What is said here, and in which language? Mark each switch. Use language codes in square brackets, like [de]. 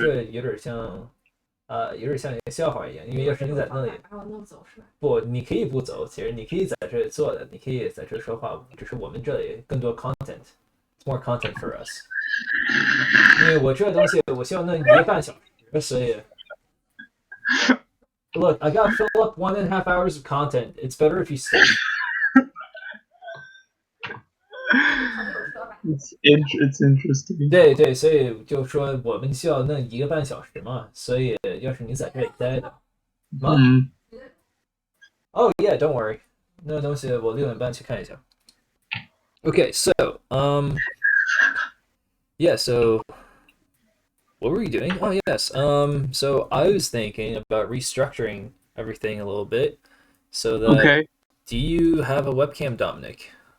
[zh] 这有点像有点像一个笑话一样，因为要是你在那里，把我弄走是吧？不，你可以不走，其实你可以在这里坐的，你可以在这说话，只是我们这里更多 content， [en] it's more content for us。 [zh] 因为我这东西我需要弄1个半小时，所以 [en] Look, I gotta fill up 1.5 hours of content. It's better if you stay. It's interesting. [zh] 对，所以就说我们需要弄1个半小时嘛，所以要是你在这里待的，吗？ [en] Oh yeah, don't worry. [zh] 那东西我6点半去看一下。 [en] Okay, so yeah, so what were you doing? Oh yes, so I was thinking about restructuring everything a little bit, so that. Okay. Do you have a webcam, Dominic?